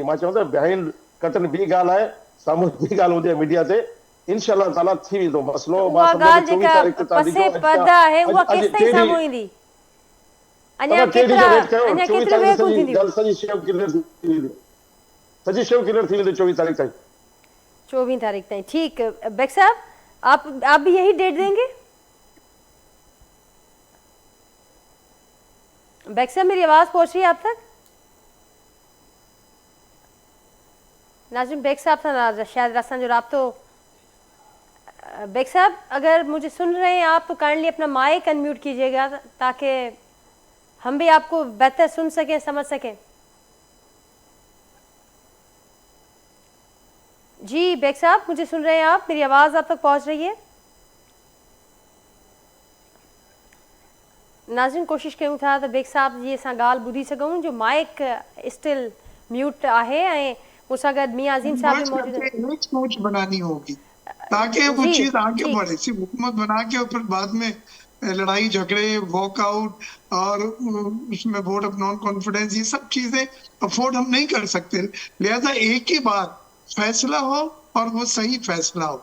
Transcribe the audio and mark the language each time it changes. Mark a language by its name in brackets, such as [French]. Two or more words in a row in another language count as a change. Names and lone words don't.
[Sindhi] मां चवां थो [English] behind curtain [Sindhi] ॿी ॻाल्हि आहे, साम्हूं ॿी ॻाल्हि हूंदी आहे मीडिया ते। इंशाअल्लाह ताला थी वेंदो मसइलो। मां सम्झां थो 24 तारीख़ ते पसे पर्दा आहे, उहा केसि ताईं साम्हूं ईंदी? अञा केतिरा वेट थींदी? सॼी शइ क्लियर थी वेंदी, सॼी शइ क्लियर थी वेंदी 24 तारीख़ ताईं। [Urdu] 24 تاریخ تک. ٹھیک بیگ صاحب، آپ بھی یہی ڈیٹ دیں گے? بیگ صاحب، میری آواز پہنچ رہی ہے آپ تک? ناظم بیگ صاحب سے شاید راستہ [Sindhi] जो राब्तो। [Urdu] بیگ صاحب، اگر مجھے سن رہے ہیں آپ تو کائنڈلی اپنا مائیک ان میوٹ کیجیے گا تاکہ ہم بھی آپ کو بہتر سن سکیں، سمجھ سکیں. جی بیگ صاحب، مجھے سن رہے ہیں آپ? میری آواز آپ تک پہنچ رہی ہے? [Sindhi] नाज़रीन, कोशिश कयूं था त बेग साहब जी असां ॻाल्हि ॿुधी सघूं, जो माइक स्टिल म्यूट आहे ऐं मूंसां गॾु मियां अज़ीम साहब भी मौजूद हैं। [Urdu] ایک سوچ بنانی ہوگی تاکہ وہ چیز آگے بڑھے. صرف حکومت بنا کے اور پھر بعد میں لڑائی جھگڑے، واک آؤٹ اور اس میں [English] vote of non confidence, [Urdu] یہ سب چیزیں افورڈ ہم نہیں کر سکتے. لہٰذا ایک ہی بار فیصلہ ہو اور وہ صحیح فیصلہ ہو.